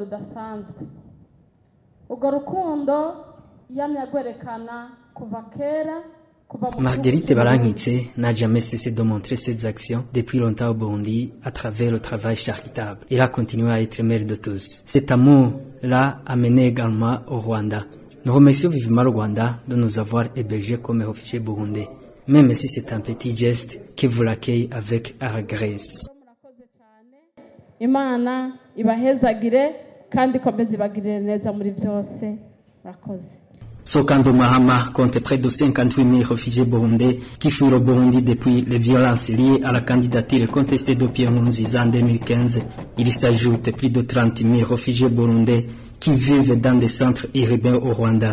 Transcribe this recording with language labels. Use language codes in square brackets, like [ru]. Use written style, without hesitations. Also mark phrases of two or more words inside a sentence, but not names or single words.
[fr] Marguerite Barankitse n'a jamais cessé de montrer ses actions depuis longtemps au Burundi à travers le travail charitable. Il a continué à être mère de tous. Cet amour-là a mené également au Rwanda. Nous remercions vivement le Rwanda de nous avoir hébergés comme réfugiés burundais, même si c'est un petit geste que vous l'accueillez avec allégresse. [rw] Imana ibahezagire kandi komeze ibagirire neza muri byose. Murakoze. [fr] Ce camp de Mahama compte près de 58 000 réfugiés burundais qui fuient le Burundi depuis les violences liées à la candidature contestée de Pierre Nkurunziza en 2015. Il s'ajoute plus de 30 000 réfugiés burundais qui vivent dans des centres urbains au Rwanda.